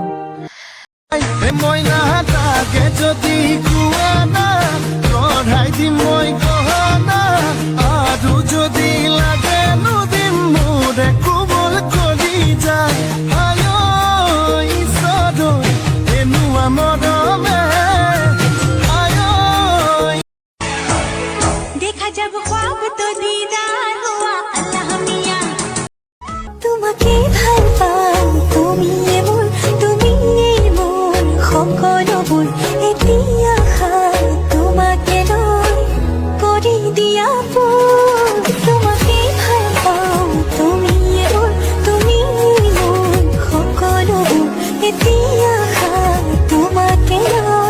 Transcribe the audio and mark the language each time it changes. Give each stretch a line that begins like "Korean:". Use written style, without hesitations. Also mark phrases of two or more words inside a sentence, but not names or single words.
Assamese: মইনা তাকে যদি কোৱা না কঢ়াই দিম মই গহনা আৰু যদি লাগে নদিম মোৰে কোমল কৰি যায় আয় ঈশ্বৰ এনেকুৱা মৰমে আয়।
Hindi: देखा जब ख्वाब तो दीदार हुआ अल्लाह मियां
Assamese: তোমাকে ভাল পাওঁ তুমিয়ে মোৰ সকলোবোৰ এতিয়া তোমাকে লৈ কৰি দিয়া তোমাকে ভাল পাওঁ তুমিয়ে মোৰ সকলোবোৰ এতিয়া তোমাকে লৈ।